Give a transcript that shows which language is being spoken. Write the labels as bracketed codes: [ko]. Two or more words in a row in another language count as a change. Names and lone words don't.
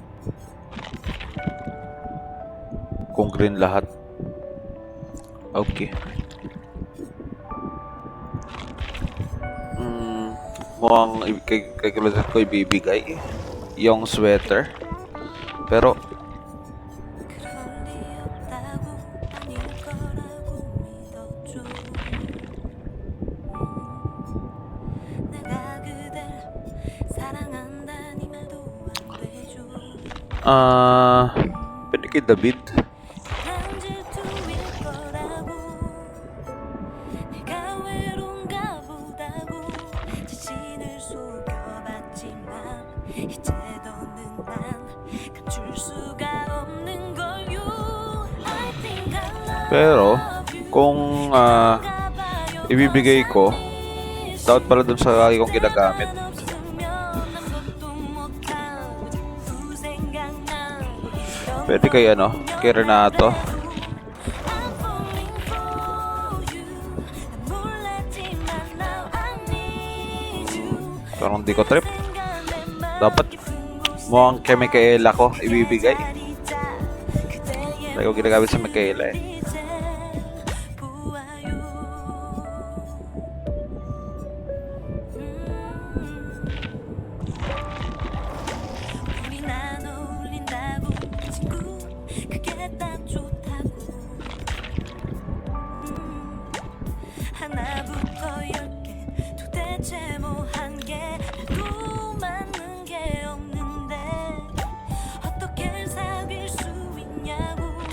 [tl] Kung green lahat. Okay. Mukhang kay Claudette ko ibibigay yung sweater. Pero [ko] 그럴 리 없다고 아닐 거라고 믿었죠. 내가 그댈 사랑한다니 말도 안 되죠. [tl] pwede kay David. [ko] 난 질투일 거라고 내가 외로운가 보다고 자신을 속여봤지만 이제 더는 난 감출 수가 없는 걸요. [en] I think I love [tl] Pero [en] you. [tl] kung ibibigay ko, dapat pala dun sa lagi kong ginagamit. Pwede kay kay Renato. Parang di ko trip. Dapat mukhang kay Micaela ko ibibigay. Lagi ko ginagamit sa Micaela eh. [ko] 우리 난 어울린다고 친구 그게 딱 좋다고 하나부터 10개 도대체 뭐 한 개라도 맞는 게 없는데 어떻게 사귈 수 있냐고